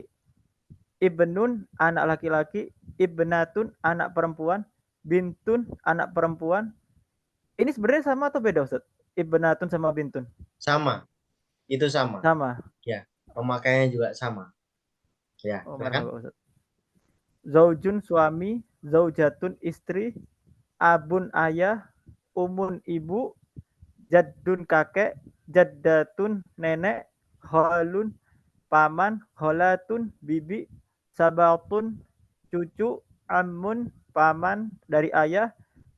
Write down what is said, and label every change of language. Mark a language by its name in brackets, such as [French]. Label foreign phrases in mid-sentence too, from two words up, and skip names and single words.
[Indonesian] Ibnun, anak laki-laki. Ibnatun, anak perempuan. Bintun, anak perempuan. Ini sebenarnya sama atau beda, Ustaz? Ibnatun sama bintun? Sama. Itu sama. Sama. Ya, pemakaiannya juga sama. Ya, Oh, silakan. marhaba, Ustaz. Zaujun, suami. Zaujatun, istri. Abun, ayah. Umun, ibu. Jaddun, kakek. Jaddatun, nenek. Khalun, paman. Kholatun, bibi. Sabatun, cucu. Amun, paman dari ayah.